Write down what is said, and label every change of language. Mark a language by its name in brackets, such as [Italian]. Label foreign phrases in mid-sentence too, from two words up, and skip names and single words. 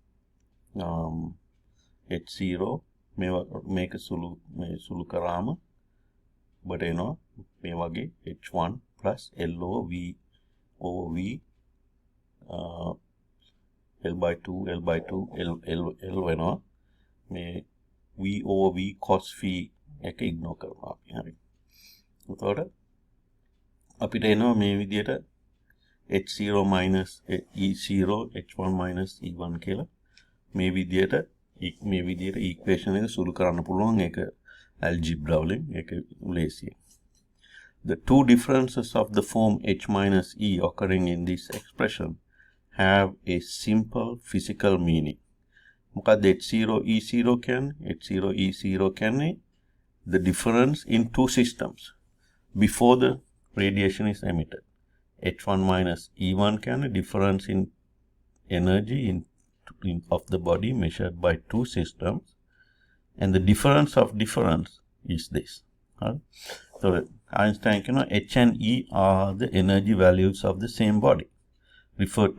[Sinhala] h0 මේක සුළු කරාම ඔබට එනවා මේ වගේ [English] h1 plus L/V [Sinhala] L/2 L වෙනවා මේ [English] v/v cos phi [Sinhala] එක ඉග්නෝර් කරනවා අපි හරි එතකොට අපිට එනවා මේ විදිහට [English] h0 minus e0 h1 minus e1 [Sinhala] කියලා මේ විදිහට equation එක සුළු කරන්න පුළුවන් ඒක algebra වලින් ඒක ලේසියි [English] The two differences of the form h minus e occurring in this expression have a simple physical meaning [Sinhala] මොකද h0 e0 කියන්නේ [English] h0 e0 කියන්නේ the difference in two systems before the radiation is emitted h1 minus e1 can a difference in energy of the body measured by two systems and the difference of difference is this so Einstein h and e are the energy values of the same body referred